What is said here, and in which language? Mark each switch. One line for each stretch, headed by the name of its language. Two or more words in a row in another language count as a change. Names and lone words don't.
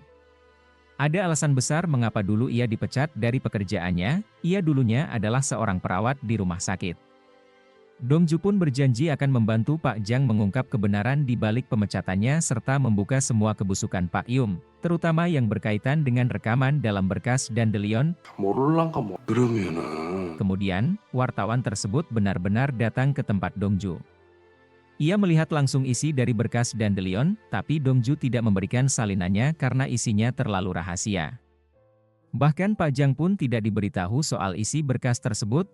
Indonesian: Ada alasan besar mengapa dulu ia dipecat dari pekerjaannya. Ia dulunya adalah seorang perawat di rumah sakit. Dongju pun berjanji akan membantu Pak Jang mengungkap kebenaran di balik pemecatannya serta membuka semua kebusukan Pak Yum, terutama yang berkaitan dengan rekaman dalam berkas Dandelion.
Korean: 모를란가 뭐. 그러면은
Indonesian: Kemudian, wartawan tersebut benar-benar datang ke tempat Dongju. Ia melihat langsung isi dari berkas Dandelion, tapi Dongju tidak memberikan salinannya karena isinya terlalu rahasia. Bahkan Pak Jang pun tidak diberitahu soal isi berkas tersebut.